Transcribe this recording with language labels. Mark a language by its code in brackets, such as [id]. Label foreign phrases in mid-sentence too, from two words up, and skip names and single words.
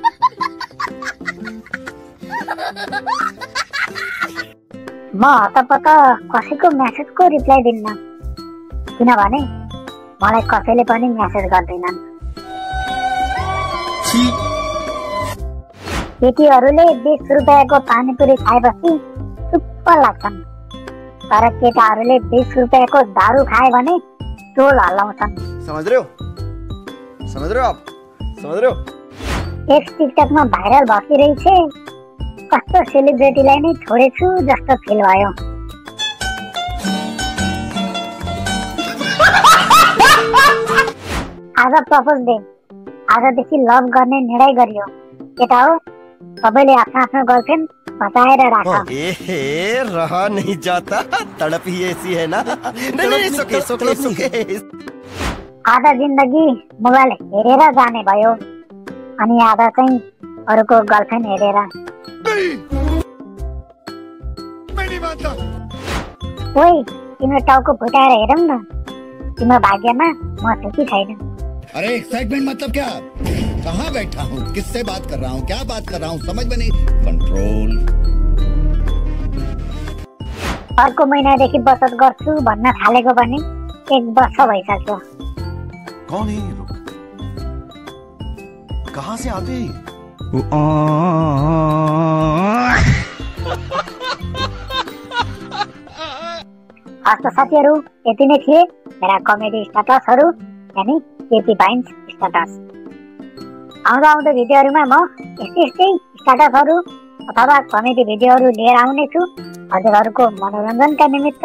[ne] म हतपत कसैको म्यासेजको रिप्लाई दिन्न, किनभने मलाई कसैले पनि म्यासेज गर्दैनन्। केटीहरूले 20 रुपैयाँको पानीपुरी खाएपछि चुप्प लाग्छन्, तर केटाहरूले 20 रुपैयाँको दारू खाए भने टोल हल्लाउँछन्। [hi] समझ रहे हो आप? समझ रहे हो? [ne] एक्स टिकटकमा भाइरल भइरहेछ। कस्तो सेलिब्रिटीलाई नै छोडेछु जस्तो फिल भयो। आज प्रपोज डे, आजदेखि लभ गर्ने निर्णय गरियो। केटा हो, सबैले आफ्नो आफ्नो गर्लफ्रेन्ड बचाएर राख। [hi] रहा नहीं जाता, तड़प ही ऐसी है ना। नहीं, सुके। [ne] आधा जिन्दगी मोबाइल हेरेर जाने भयो अनि आधा चाहिँ अरूको गर्लफ्रेन्ड हेरेर। ओइ, तिम्रो टाउको फुटाएर हेरौँ न, तिम्रो भाग्यमा म छु कि छैन। [hi] अरे एक्साइटमेंट मतलब क्या? कहाँ बैठा हूँ, किससे बात कर रहा हूँ, क्या बात कर रहा हूँ, समझ में नहीं। कंट्रोल। [ne] अर्को महिनादेखि बचत गर्छु भन्न थालेको पनि 1 वर्ष भइसक्यो। [hi] कौन है ये लोग? कहाँ से आते हैं? [ne] हस्त साथीहरु, यति नै थिए मेरा कमेडी स्ट्याटसहरु, यानी केपी भाइन्स स्ट्याटस। आउँदो भिडियोहरुमा म यस्तै स्ट्याटसहरु अथवा कमेडी भिडियोहरु लिएर आउने छु हजुरहरुको मनोरञ्जनका निमित्त।